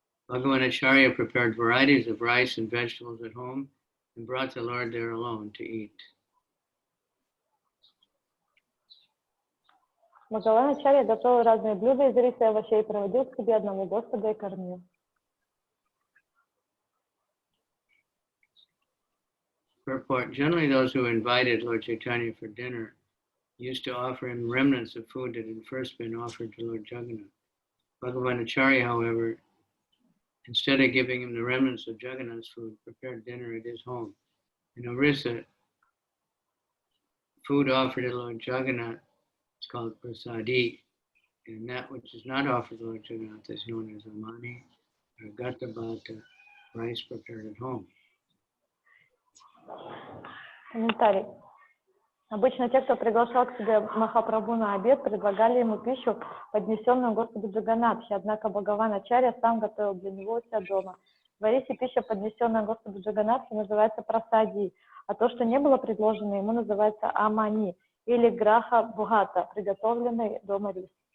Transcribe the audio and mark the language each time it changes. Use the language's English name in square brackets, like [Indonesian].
[English] Bhagavan Acharya prepared varieties of rice and vegetables at home and brought the Lord there alone to eat. [Russian] Бхагаван Ачарья готовил разные блюда из риса и овощей и проводил к себе одного Господа и кормил. [English] Purport: generally those who invited Lord Chaitanya for dinner used to offer him remnants of food that had first been offered to Lord Jagannath. Bhagavan Acharya, however, instead of giving him the remnants of Jagannath's food, prepared dinner at his home. In Orissa, food offered to Lord Jagannath is called prasadi, and that which is not offered to Lord Jagannath is known as amani or gatabata, rice prepared at home. [Russian] Комментарий. Обычно те, кто приглашал к себе Махапрабху на обед, предлагали ему пищу, поднесенную Господу Джаганатхе, однако Бхагаван Ачарья сам готовил для него у себя дома. В Арисе пища, поднесенная Господу Джаганатхе, называется прасади, а то, что не было предложено ему, называется амани или граха бхата, приготовленный дома рис.